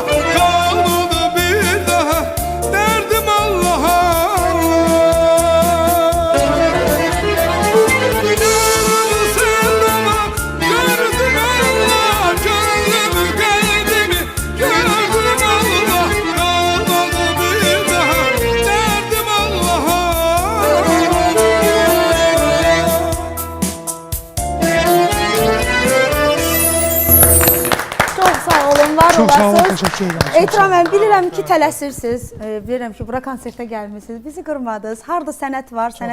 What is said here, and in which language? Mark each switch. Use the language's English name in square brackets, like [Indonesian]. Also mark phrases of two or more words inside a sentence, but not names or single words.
[Turkish] Kalmadı bir daha derdim Allah Allah. Yarımı sevdamı gördüm Allah, gönlümü kalbimi gördüm Allah. Kalmadı bir daha derdim Allah. [Azerbaijani] Çox sağ olun, var Çox sağ olun, olasınız. təşəkkür edirəm. Ehtiram mən bilirəm ki, tələsirsiniz. Bilirəm ki, bura konsertə gəlmisiniz. Bizi qırmadınız. Harda sənət var, sənət